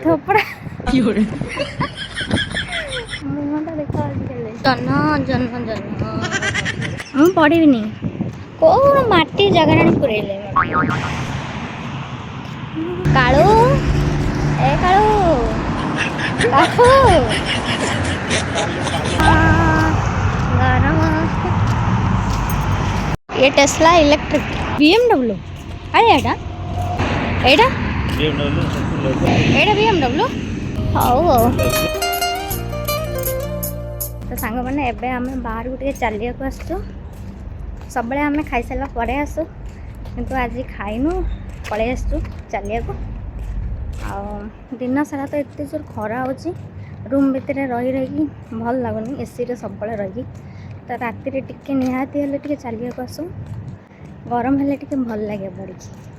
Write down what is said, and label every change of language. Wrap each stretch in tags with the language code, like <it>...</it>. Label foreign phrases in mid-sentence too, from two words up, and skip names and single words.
<or>ଥୋପଡ଼ା ମୁହଁଟା ଦେଖାଉଛି ହେଲେ ଜହ୍ନ ଜହ୍ନ ଜହ୍ନ ମୁଁ ପଢ଼ିବିନି କୋଉ ମାଟି ଜାଗାରେ ଆଣି ପୁରେଇଲେ କାଳୁ ଏ କାଳୁ କାଳୁ ଗରମ</or> <hi>ये टेस्ला इलेक्ट्रिक BMW अरे</hi> <or>ଏଟା ଏଟା एटा BMW ହଉ ହଉ ତ ସାଙ୍ଗମାନେ ଏବେ ଆମେ ବାହାରକୁ ଟିକେ ଚାଲିବାକୁ ଆସିଛୁ ସବୁବେଳେ ଆମେ ଖାଇସାରିଲା ପରେ ଆସୁ କିନ୍ତୁ ଆଜି ଖାଇନୁ ପଳେଇ ଆସିଛୁ ଚାଲିବାକୁ ଆଉ ଦିନ ସାରା ତ ଏତେ ଜୋର ଖରା ହେଉଛି ରୁମ୍ ଭିତରେ ରହି ରହିକି ଭଲ ଲାଗୁନି ଏସିରେ ସବୁବେଳେ ରହିକି ତ ରାତିରେ ଟିକେ ନିହାତି ହେଲେ ଟିକେ ଚାଲିବାକୁ ଆସୁ ଗରମ ହେଲେ ଟିକେ ଭଲ ଲାଗେ ପଡ଼ିକି</or>